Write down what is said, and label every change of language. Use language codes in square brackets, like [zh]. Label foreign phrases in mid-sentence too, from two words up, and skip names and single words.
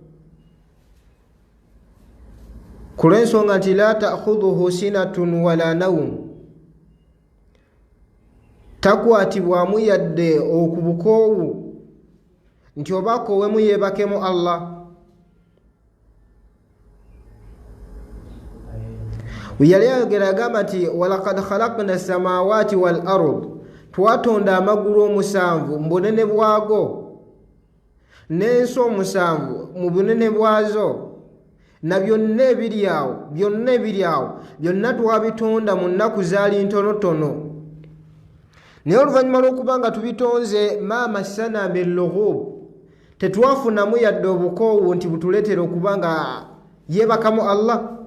[lg] ku lw'ensonga nti [ar] لا تأخذه سنة ولا نوم, [lg] takwatibwamu yadde okubukoowu nti oba koowemu yeebakemu Allah. yali ayogera agamba nti [ar] ولقد خلقنا السماوات والأرض, [lg] twatonda amagulu omusanvu mu bunene bwago, n'ensi omusanvu mu bunene bwazo, na byonna ebiri awo byonna twabitonda mu nnaku zaali ntonotono. naye oluvannyuma lw'okuba nga tubitonze, [ar] ما مسنا من لغوب, [lg] tetwafunamu yadde obukoowu nti butuleetera okuba nga yeebakamu Allah.